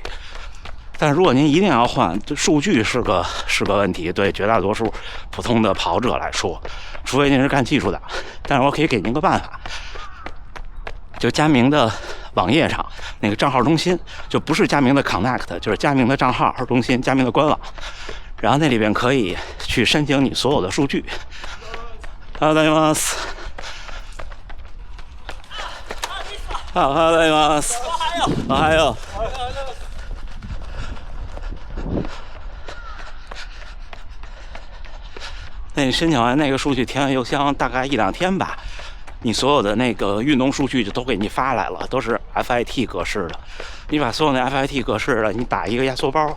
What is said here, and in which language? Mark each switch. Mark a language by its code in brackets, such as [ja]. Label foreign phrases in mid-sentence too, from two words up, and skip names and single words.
[zh] 但如果您一定要换，数据是个问题，对绝大多数普通的跑者来说，除非您是干技术的。但是我可以给您个办法，就佳明的网页上那个账号中心，就不是佳明的 Connect， 就是佳明的账号中心，佳明的官网，然后那里边可以去申请你所有的数据。 [ja] ありがとうございます。おはようございます。おはよう。 [zh] 那你申请完那个数据，填完邮箱大概1-2天吧，你所有的那个运动数据就都给你发来了，都是 FIT 格式的。你把所有的 FIT 格式的，你打一个压缩包。